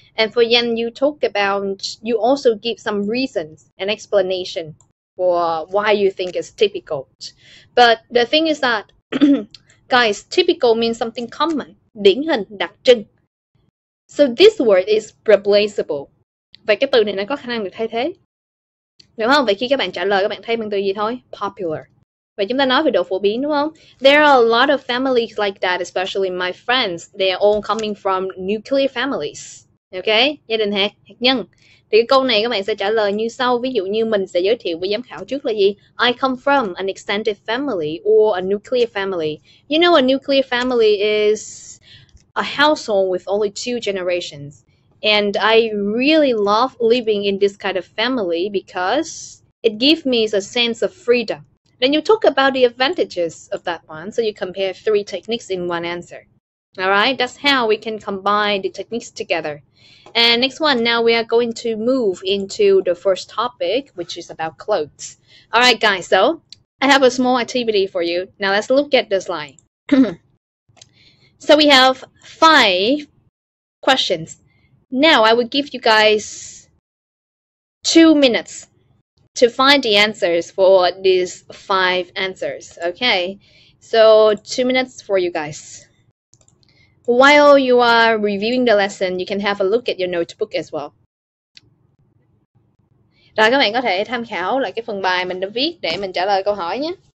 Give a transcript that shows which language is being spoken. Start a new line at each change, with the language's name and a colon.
English: And for Yan, you also give some reasons and explanation for why you think it's typical. But the thing is that, guys, typical means something common,
Vietnamese: điển hình, đặc trưng.
English: So this word is replaceable.
Vietnamese: Vậy cái từ này nó có khả năng được thay thế. Đúng không? Vậy khi các bạn trả lời, các bạn thay bằng từ gì thôi? Popular. Vậy chúng ta nói về độ phổ biến, đúng không?
English: There are a lot of families like that, especially my friends. They are all coming from nuclear families.
Vietnamese: Ok? Gia đình hạt nhân. Thì cái câu này các bạn sẽ trả lời như sau. Ví dụ như mình sẽ giới thiệu với giám khảo trước là gì?
English: I come from an extended family or a nuclear family. You know, a nuclear family is a household with only 2 generations. And I really love living in this kind of family because it gives me a sense of freedom. Then you talk about the advantages of that one, so you compare 3 techniques in one answer. All right, that's how we can combine the techniques together. And next one, now we are going to move into the first topic, which is about clothes. All right, guys, so I have a small activity for you. Now let's look at the slide. So we have 5 questions. Now I will give you guys 2 minutes to find the answers for these 5 answers. Okay, so 2 minutes for you guys. While you are reviewing the lesson, you can have a look at your notebook as well.
Vietnamese: Rồi các bạn có thể tham khảo lại cái phần bài mình đã viết để mình trả lời câu hỏi nhé.